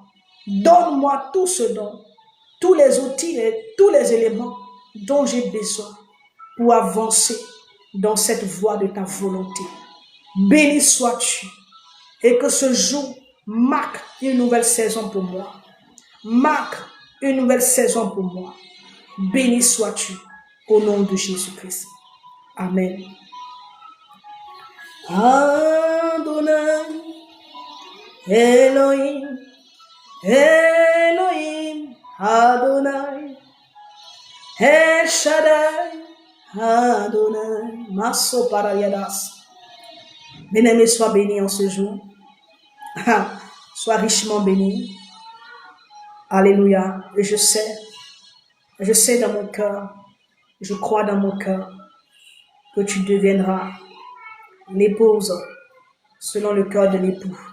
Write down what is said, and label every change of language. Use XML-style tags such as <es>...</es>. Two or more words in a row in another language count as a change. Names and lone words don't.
<fr>Donne-moi tout ce dont, tous les outils et tous les éléments dont j'ai besoin pour avancer dans cette voie de ta volonté. Béni sois-tu et que ce jour marque une nouvelle saison pour moi. Marque une nouvelle saison pour moi. Béni sois-tu au nom de Jésus-Christ. Amen. Adonai, Elohim, Elohim, Adonai, El Shaddai, Adonai, Maso Parayadas. Bien-aimé, sois béni en ce jour. Sois richement béni. Alléluia. Et je sais dans mon cœur, je crois dans mon cœur que tu deviendras l'épouse selon le cœur de l'époux.</fr>